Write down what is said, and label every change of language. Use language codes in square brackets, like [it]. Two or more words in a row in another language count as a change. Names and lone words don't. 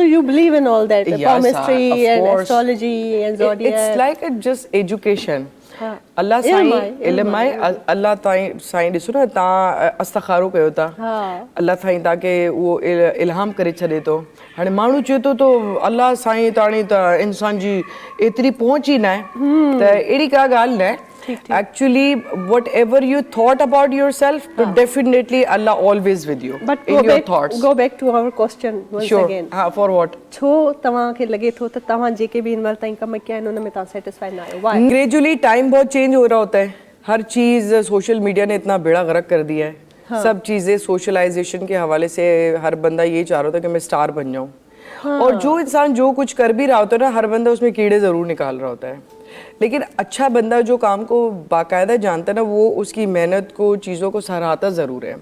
[en] So you believe in all that, palmistry and astrology and zodiac. It's like just education. [sd] अल्लाह साईं इल्म आहे अल्लाह साईं ॾिसो न तव्हां अस्तखारो कयो था अल्लाह साईं तव्हांखे उहो इल्हाम करे छॾे थो. हाणे माण्हू चए थो त अल्लाह साईं ताणी त इंसान जी एतिरी पहुच ई न आहे त अहिड़ी का ॻाल्हि न आहे. [en] Actually, whatever you thought about yourself, definitely Allah always with you. But in your thoughts. Go back to our question once again. For what? [sd] छो तव्हांखे लॻे थो त तव्हां जेके भी इन वक़्त ताईं कम कया आहिनि उन में तव्हां सेटिस्फाइड न आहियो. [en] Why? Gradually time [ur] بہت چینج ہو رہا ہوتا ہے. ہر چیز [en] social media [ur] نے اتنا بیڑا غرق کر دیا ہے. سب چیزیں سوشلائزیشن کے حوالے سے ہر بندہ یہ چاہ رہا تھا کہ میں سٹار بن جاؤں. اور جو انسان جو کچھ کر بھی رہا ہوتا ہے نا ہر بندہ اس میں کیڑے ضرور نکال رہا ہوتا ہے. لیکن اچھا بندہ جو کام کو باقاعدہ جانتا ہے نا وہ اس کی محنت کو چیزوں کو سراہتا ضرور ہے.